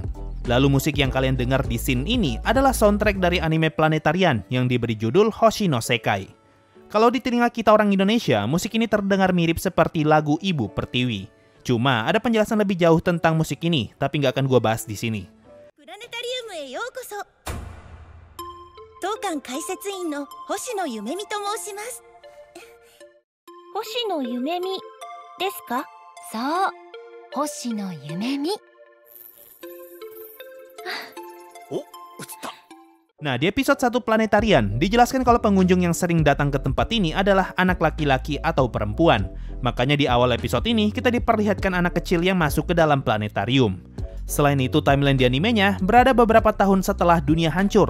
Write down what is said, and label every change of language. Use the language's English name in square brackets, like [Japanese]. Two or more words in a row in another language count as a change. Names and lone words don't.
[Indonesian] Lalu musik yang kalian dengar di scene ini adalah soundtrack dari anime Planetarian yang diberi judul Hoshino Sekai. Kalau di telinga kita orang Indonesia, musik ini terdengar mirip seperti lagu Ibu Pertiwi. Cuma ada penjelasan lebih jauh tentang musik ini, tapi nggak akan gue bahas di sini. [Japanese] Planetarium へようこそ。当館解説員の星野ゆめみと申します。星野ゆめみですか？そう、星野ゆめみ。 Oh, 映った。 [Indonesian] Nah, di episode 1 Planetarian, dijelaskan kalau pengunjung yang sering datang ke tempat ini adalah anak laki-laki atau perempuan. Makanya di awal episode ini, kita diperlihatkan anak kecil yang masuk ke dalam planetarium. Selain itu, timeline di animenya berada beberapa tahun setelah dunia hancur.